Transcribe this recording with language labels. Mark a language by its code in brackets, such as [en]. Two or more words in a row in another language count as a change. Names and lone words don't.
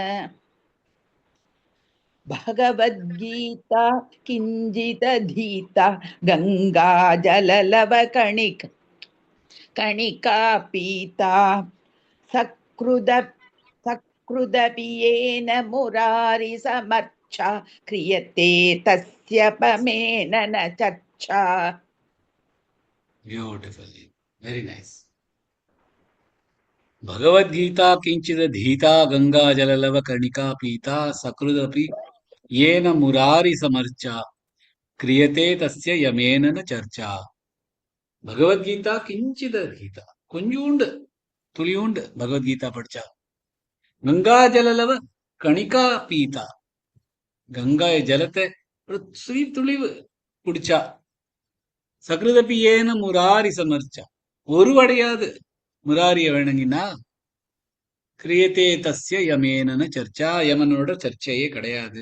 [sa] भगवद्गीता किञ्चिदधीता गङ्गाजललवकणिका पीता सकृदपि येन मुरारि समर्चा क्रियते तस्य पमेन न चर्चा. [en] Beautiful. Very nice. [sa] भगवद्गीता किंचिदधीता गंगा जललव कर्णिका पीता सकृदपि येन मुरारि समर्चा क्रियते तस्य यमेन न चर्चा. भगवद्गीता किंचिदधीता [ta] கொஞ்சூண்டு துளியூண்டு பகவத்கீதா படிச்சா [sa] गङ्गा जललव कणिका पीता [ta] கங்கா ஜலத்தை ஒரு சிறு துளிவு குடிச்சா [sa] सकृदपि एन मुरारि समर्चा [ta] ஒருவடையாது முராரிய வணங்கினா [sa] क्रियते तस्य यमेनन चर्चा [ta] யமனோட சர்ச்சையே கிடையாது.